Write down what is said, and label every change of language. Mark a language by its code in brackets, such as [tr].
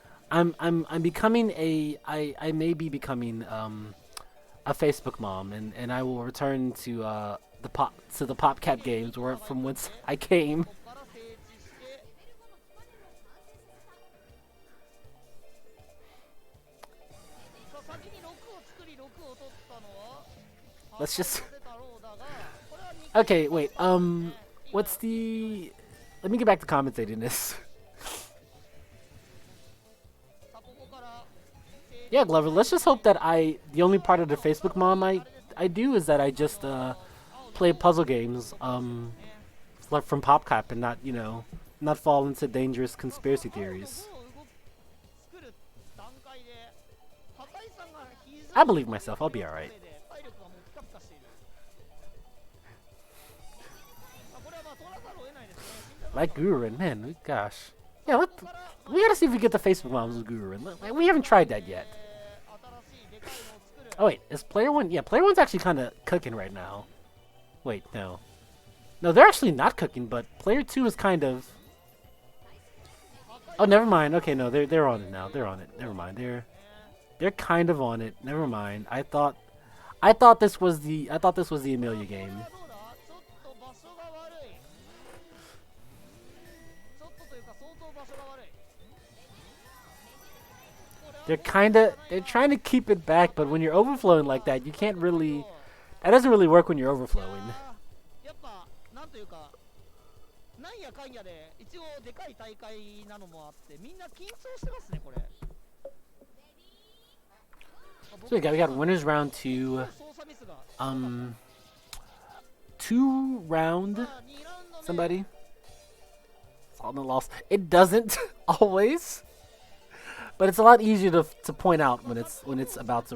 [en] I'm becoming I may be becoming a Facebook mom, and I will return to the PopCap games where from whence I came. [ja] ここから整地してさあ先に6を作り6を取ったのは [en] Let's just [ja] 破壊させたろうだがこれは2 [en] Okay, wait. What's the? Let me get back to commentating this. [ja] さあここから [en] Yeah, Glover. Let's just hope that the only part of the Facebook mom I do is that I just play puzzle games like from PopCap and not not fall into dangerous conspiracy theories. [ja] 作る段階で破壊さんが非常に [en] I believe myself. I'll be alright. [ja] 体力はもうピカピカしているあこれはまあ取らざるを得ないですね死んだの [en] Like Gururin, man. Gosh. Yeah, we gotta see if we get the Facebook moms with Gururin. We haven't tried that yet. [ja] 新しいでかいのを作る [en] Oh wait, is Player One? Yeah, Player One's actually kind of cooking right now. Wait, no. No, they're actually not cooking, but Player Two is kind of. Oh, never mind. Okay, no, they're on it now. They're on it. Never mind. They're kind of on it. Never mind. I thought this was the Amelia game. [ja] どうだちょっと場所が悪いちょっとというか相当場所が悪い [en] They're trying to keep it back, but when you're overflowing like that, you can't really. That doesn't really work when you're overflowing. [ja] やっぱなんというかなんやかんやで一応でかい大会なのもあってみんな緊張してますねこれ [en] So we got winners round two. [ja] 操作ミスが [en] Two round [ja] 2ラウンド目 [en] somebody. It's all in the loss. It doesn't always, but it's a lot easier to point out when it's about to.